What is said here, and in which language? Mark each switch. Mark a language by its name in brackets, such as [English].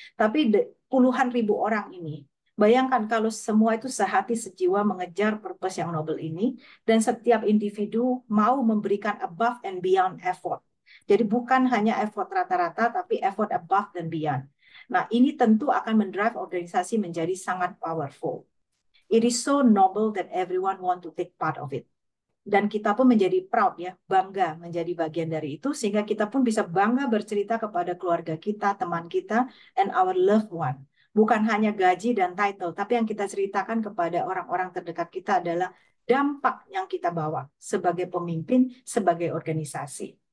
[Indonesian] Tapi puluhan ribu orang ini, bayangkan kalau semua itu sehati sejiwa mengejar purpose yang noble ini, dan setiap individu mau memberikan [English] above and beyond effort. [Indonesian] Jadi bukan hanya effort rata-rata, tapi effort above dan beyond. Nah, ini tentu akan mendrive organisasi menjadi sangat powerful. [English] It is so noble that everyone want to take part of it. [Indonesian] Dan kita pun menjadi proud ya, bangga menjadi bagian dari itu, sehingga kita pun bisa bangga bercerita kepada keluarga kita, teman kita, [English] and our loved one. [Indonesian] Bukan hanya gaji dan title, tapi yang kita ceritakan kepada orang-orang terdekat kita adalah dampak yang kita bawa sebagai pemimpin, sebagai organisasi.